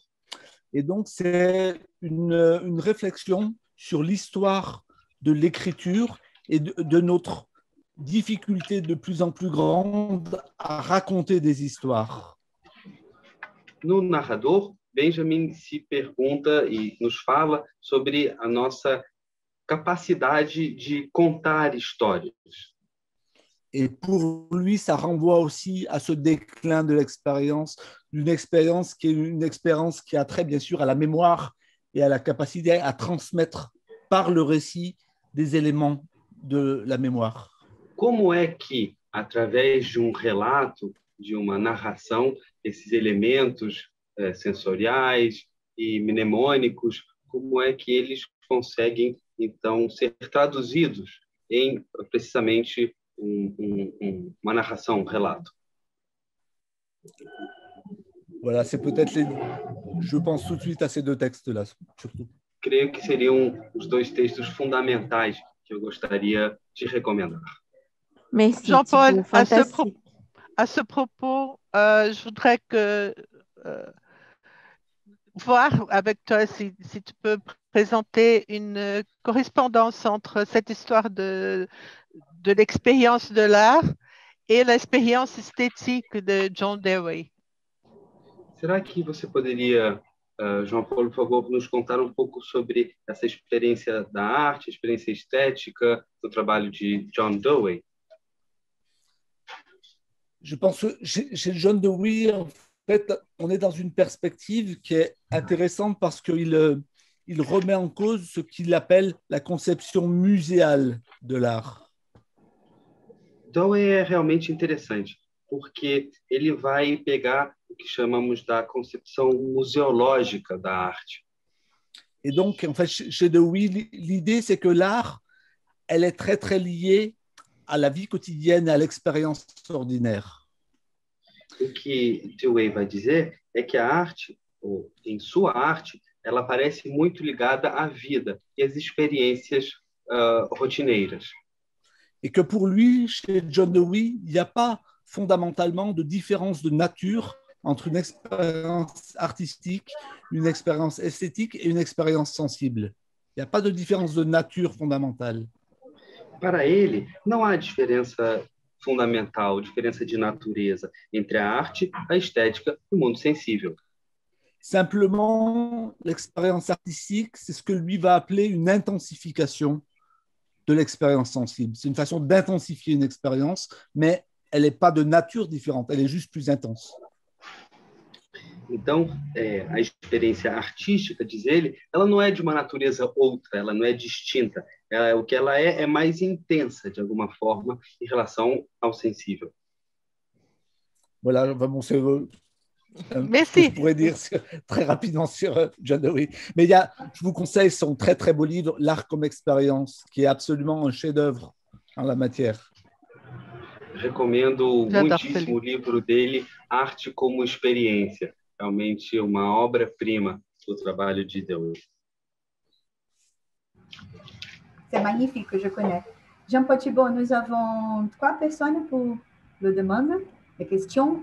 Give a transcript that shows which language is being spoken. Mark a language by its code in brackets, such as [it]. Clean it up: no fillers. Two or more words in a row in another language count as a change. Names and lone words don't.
[fr] Et donc, c'est une réflexion sur l'histoire de l'écriture et de notre difficulté de plus en plus grande à raconter des histoires. [pt] No Narrador, Benjamin se pergunta e nos fala sobre a nossa capacidade de contar histórias. [fr] Et pour lui, ça renvoie aussi à ce déclin de l'expérience, d'une expérience qui est une expérience qui a trait bien sûr à la mémoire et à la capacité à transmettre par le récit des éléments de la mémoire. [pt] Como é que, através de um relato, de uma narração, esses elementos sensoriais e mnemônicos, como é que eles conseguem, então, ser traduzidos em, precisamente, uma narração, um relato? [fr] Voilà, c'est peut-être je pense tout de suite à ces deux textes-là, surtout. [pt] Creio que seriam os dois textos fundamentais que eu gostaria de recomendar. [fr] Merci. Jean-Paul, Fantastique. à ce propos, je voudrais voir avec toi si tu peux présenter une correspondance entre cette histoire de l'expérience de l'art et l'expérience esthétique de John Dewey. [pt] Será que você poderia, João Paulo, por favor, nos contar um pouco sobre essa experiência da arte, experiência estética do trabalho de John Dewey? [fr] Je pense que chez John Dewey, en fait, on est dans une perspective qui est intéressante parce qu'il remet en cause ce qu'il appelle la conception muséale de l'art. [pt] Dewey é realmente interessante, porque ele vai pegar o que chamamos da concepção museológica da arte. [fr] Et donc, en fait, chez Dewey, l'idée, c'est que l'art, elle est très, très liée à la vie quotidienne, à l'expérience ordinaire. [pt] O que Dewey vai dizer é que a arte, ou em sua arte, ela parece muito ligada à vida e às experiências rotineiras. [fr] Et que pour lui, chez John Dewey, il n'y a pas fondamentalement de différence de nature entre une expérience artistique, une expérience esthétique et une expérience sensible. Il n'y a pas de différence de nature fondamentale. [pt] Para ele, não há diferença fundamental, diferença de natureza entre a arte, a estética e o mundo sensível. [fr] Simplement, l'expérience artistique, c'est ce que lui va appeler une intensification de l'expérience sensible. C'est une façon d'intensifier une expérience, mais elle n'est pas de nature différente, elle est juste plus intense. [pt] Então, a experiência artística, diz ele, ela não é de uma natureza outra, ela não é distinta. O que ela é mais intensa, de alguma forma, em relação ao sensível. [fr] Voilà, bon, c'est Merci. je pourrais dire très rapidement sur John Dewey. Mais je vous conseille son très, très beau livre, L'art comme expérience, qui est absolument un chef-d'œuvre en la matière. [pt] Recomendo muitíssimo o livro dele, Arte como Experiência. Realmente uma obra-prima do trabalho de Dewey. [fr] C'est magnifique, je connais. Jean-Paul Thibault, nous avons 3 personnes pour le demande, a question.